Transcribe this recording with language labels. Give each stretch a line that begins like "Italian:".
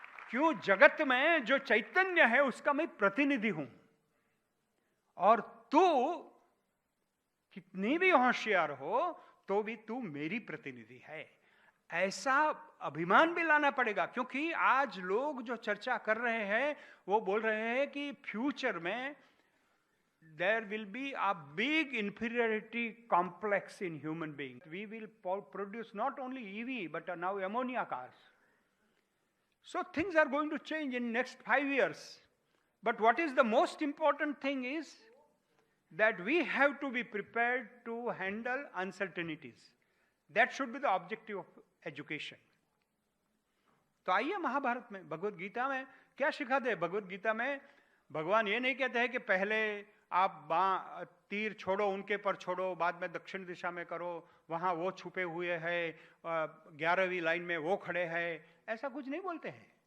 Hindi: क्यों? जगत में जो चैतन्य है उसका मैं प्रतिनिधि हूं, और तू कितनी भी होशियार हो तो भी तू मेरी प्रतिनिधि है। ऐसा अभिमान भी लाना पड़ेगा, क्योंकि आज लोग जो चर्चा कर रहे हैं वो बोल रहे हैं कि फ्यूचर में
English: there will be a big inferiority complex in human beings. We will produce not only EV but now ammonia cars. So things are going to change in next 5 years. But what is the most important thing is that we have to be prepared to handle uncertainties. That should be the objective of education.
Hindi: तो आइए महाभारत में, भगवत गीता में क्या सिखाते हैं? भगवत गीता में भगवान ये नहीं कहते हैं कि पहले आप तीर छोड़ो, उनके पर छोड़ो, बाद में दक्षिण दिशा में करो, वहां वो छुपे हुए हैं, 11वीं लाइन में वो खड़े हैं, ऐसा कुछ नहीं बोलते हैं।